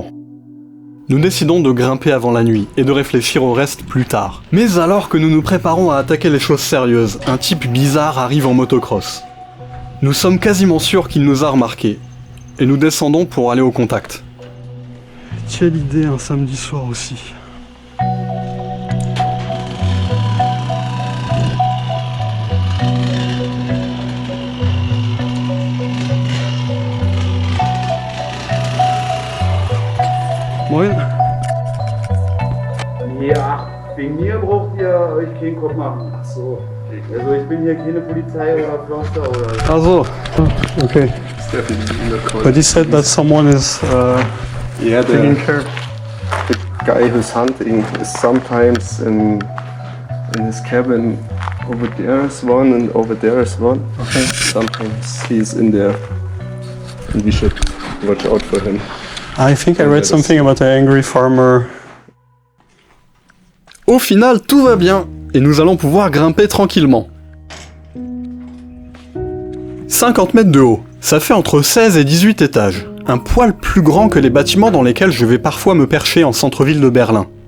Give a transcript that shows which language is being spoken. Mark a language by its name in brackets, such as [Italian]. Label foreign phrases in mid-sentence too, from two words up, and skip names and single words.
[French] Nous décidons de grimper avant la nuit, et de réfléchir au reste plus tard. Mais alors que nous nous préparons à attaquer les choses sérieuses, un type bizarre arrive en motocross. Nous sommes quasiment sûrs qu'il nous a remarqués, et nous descendons pour aller au contact. Quelle idée un samedi soir aussi. [German] Moin. Ja, wegen mir braucht ihr euch keinen Kopf machen. Ach so. Also ich bin hier keine Polizei oder Förster oder... Also, okay. [English] But he said that someone is Yeah, taking the care. guy who's hunting is sometimes in his cabin. Over there is one and over there is one. Okay. Sometimes he's in there, and we should watch out for him. I think I read something about an angry farmer. [French] Au final, tout va bien, et nous allons pouvoir grimper tranquillement. 50 mètres de haut, ça fait entre 16 et 18 étages. Un poil plus grand que les bâtiments dans lesquels je vais parfois me percher en centre-ville de Berlin.